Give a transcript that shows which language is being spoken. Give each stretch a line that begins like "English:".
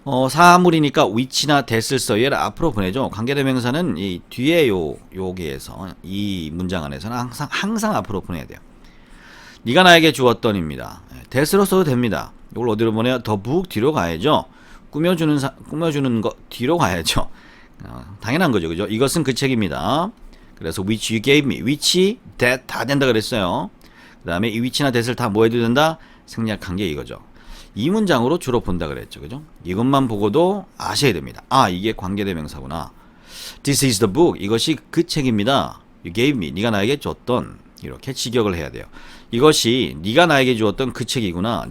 Korean: 사물이니까 which나 that을 써. 얘를 앞으로 보내죠. 관계대명사는 이 뒤에 여기에서 이 문장 안에서는 항상 앞으로 보내야 돼요. 네가 나에게 주었던입니다. that으로 써도 됩니다. 이걸 어디로 보내요? the book 뒤로 가야죠. 꾸며주는 거 뒤로 가야죠. 당연한 거죠, 그죠? 이것은 그 책입니다. 그래서
English: which you gave me, which, that
Korean: 다 된다 그랬어요. 그 다음에 이 which나 that을 다 뭐 해도 된다? 생략한 게 이거죠. 이 문장으로 주로 본다 그랬죠, 그죠? 이것만 보고도 아셔야 됩니다. 이게 관계대명사구나.
English: This is the book.
Korean: 이것이 그 책입니다.
English: You gave me.
Korean: 네가 나에게 줬던. 이렇게 직역을 해야 돼요. 이것이 네가 나에게 주었던 그 책이구나.